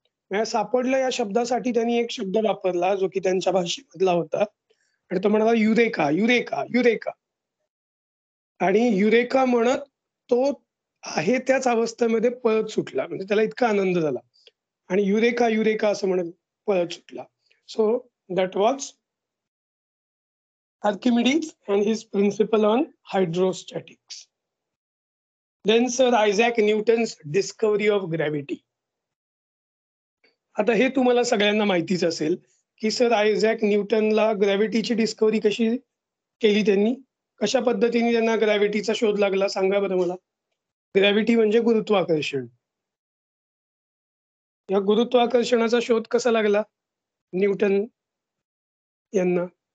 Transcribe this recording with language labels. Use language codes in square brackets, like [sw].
[mr] म्हणजे सापडलं या शब्दासाठी त्यांनी एक शब्द वापरला, जो की त्यांच्या भाषेमधला होता. आणि तो म्हणाला युरेका, युरेका, युरेका. आणि युरेका म्हणत तो आहे त्याच अवस्थेमध्ये पळत सुटला. म्हणजे त्याला इतका आनंद झाला. आणि युरेका, युरेका असं म्हणत पळत सुटला. [en] So that was Archimedes and his principle on hydrostatics. Then Sir Isaac Newton's discovery of gravity. [mr] आता हे तुम्हाला सगळ्यांना माहितीच असेल, की सर आयझॅक न्यूटनला ग्रॅव्हिटीची डिस्कव्हरी कशी केली त्यांनी? कशा पद्धतीने त्यांना ग्रॅव्हिटीचा शोध लागला सांगा बरं मला? ग्रॅव्हिटी म्हणजे गुरुत्वाकर्षण. या गुरुत्वाकर्षणाचा शोध कसा लागला न्यूटन यांना?